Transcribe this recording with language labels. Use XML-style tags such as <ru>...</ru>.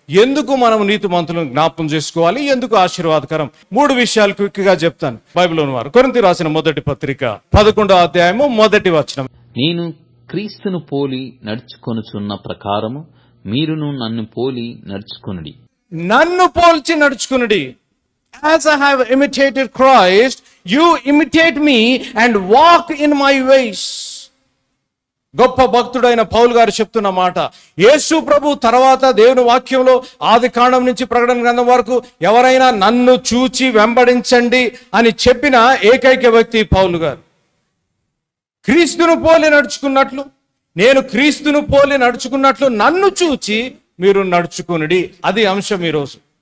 <te>ఎందుకు మనం నీతిమంతులను జ్ఞాపం చేసుకోవాలి, ఎందుకు ఆశీర్వాదకరం? 3 విషయాలు క్విక్గా చెప్తాను. బైబిల్లోని వారు కొరింథీ రాసిన మొదటి పత్రిక 11వ అధ్యాయము 1వ వచనం. నేను క్రీస్తును పోలి నడుచుకొనుచున్న ప్రకారము మీరును నన్ను పోలి నడుచుకొనుడి. నన్ను పోల్చి నడుచుకునుడి.</te> <en>As I have imitated Christ, you imitate me and walk in my ways.</en> <te>గొప్ప భక్తుడైన పౌలు గారు చెప్తున్న మాట. యేసు ప్రభు తర్వాత దేవుని వాక్యంలో ఆది కాండం నుంచి ప్రకటన గ్రంథం వరకు ఎవరైనా నన్ను చూచి వెంబడించండి అని చెప్పిన ఏకైక వ్యక్తి పౌలు గారు. క్రీస్తును పోలి నడుచుకున్నట్లు, నేను క్రీస్తును పోలి నడుచుకున్నట్లు నన్ను చూచి మీరు నడుచుకునుడి. అది అంశం ఈరోజు.</te>